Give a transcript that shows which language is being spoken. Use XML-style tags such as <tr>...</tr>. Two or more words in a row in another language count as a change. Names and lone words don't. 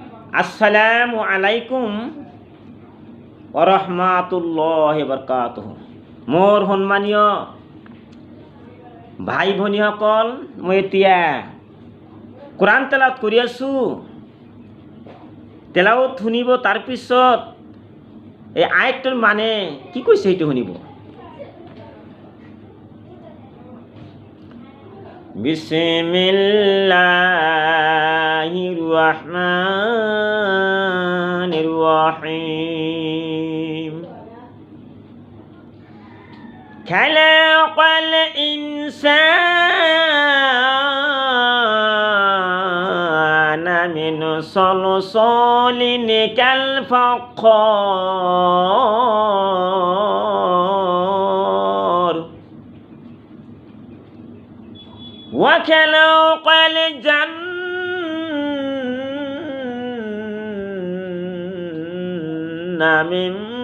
<ar>السلام عليكم ورحمة الله وبركاته.</ar> <as>মোর সন্মানীয় ভাই ভনীসকল, মই এতিয়া কোরআন তেলাওয়াত কৰি আছোঁ। তেলাওয়াত শুনিব, তাৰপিছত এই আয়াতটোৰ মানে কি কৈছে সেইটো শুনিব।</as> <ar>بسم الله الرحمن الرحيم. خلق الإنسان من صلصال كالفخار وخلق الجنة من</ar>